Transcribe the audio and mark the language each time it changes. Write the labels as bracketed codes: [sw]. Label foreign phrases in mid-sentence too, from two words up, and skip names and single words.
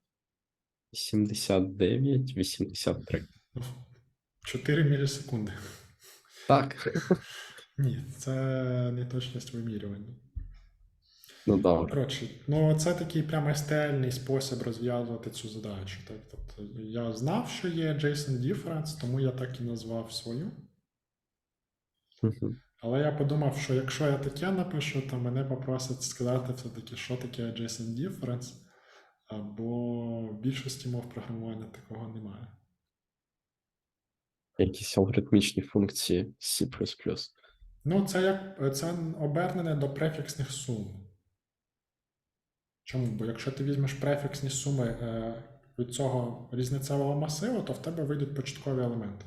[uk] 79, 83. 4 мілісекунди. Так. Ні, це неточність вимірювання. Ну, добре. Коротше, ну це такий прямо STL-ний спосіб розв'язувати цю задачу. Так? Тобто я знав, що є [en] adjacent difference, [uk] тому я так і назвав свою. Але я подумав, що якщо я таке напишу, то мене попросять сказати все-таки, що таке [en] adjacent difference, [uk] бо в більшості мов програмування такого немає. Якісь алгоритмічні функції C++. Ну, це обернене до префіксних сум. Чому? Бо якщо ти візьмеш префіксні суми від цього різницевого масиву, то в тебе вийдуть початкові елементи.